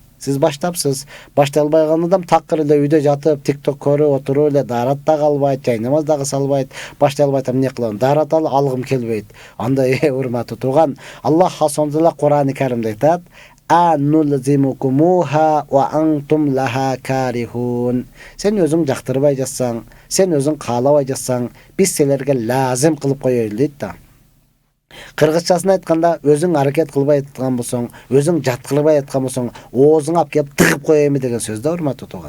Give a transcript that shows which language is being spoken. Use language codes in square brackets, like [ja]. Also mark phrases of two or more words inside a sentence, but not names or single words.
[ky] Сиз баштапсыз. Баштай албайган адам такыр эле үйдө жатып, TikTok көрүп отуруп эле даарат дагы албайт, жай намаз дагы салбайт. Баштай албайт, эмне кылам? Даарат алгым келбейт. Андай урматтуу тууган, Аллах Субхана Кур'ан-ы Каримде айтат: [ar] "أنلزمكموها و أنتم لها كارهون." [ky] Сен өзүң жактырбай жатсаң, сен өзүң каалабай жатсаң, биз силерге лазим кылып коёйлу дейт да. Кыргызчасын айтканда, өзүң аракет кылбай аткан болсоң, өзүң жаткырбай аткан болсоң, оозуңа алып келип тыгып коёюм деген сөз да, урматтуу тууган.